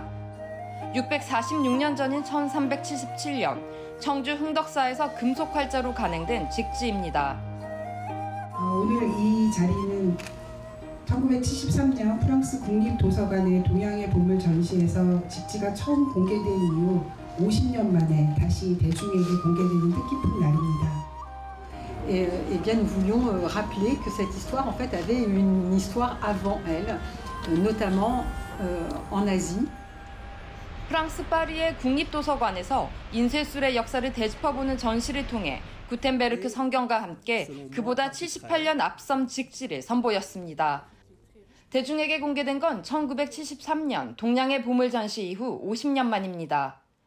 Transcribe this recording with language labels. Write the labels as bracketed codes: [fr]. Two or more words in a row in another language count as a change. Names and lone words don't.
[ko] 646년 전인 1377년 청주 흥덕사에서 금속 활자로 간행된 직지입니다. 오늘 이 자리는 1973년 프랑스 국립도서관의 동양의 보물 전시에서 직지가 처음 공개된 이후 50년 만에 다시 대중에게 공개되는 뜻깊은 날입니다. [fr] Et bien, nous voulions rappeler que cette histoire, en fait, avait une histoire avant elle, notamment en Asie. [ko] 프랑스 파리의 국립도서관에서 인쇄술의 역사를 되짚어보는 전시를 통해 구텐베르크 성경과 함께 그보다 78년 앞선 직지를 선보였습니다. 대중에게 공개된 건 1973년 동양의 보물 전시 이후 50년 만입니다.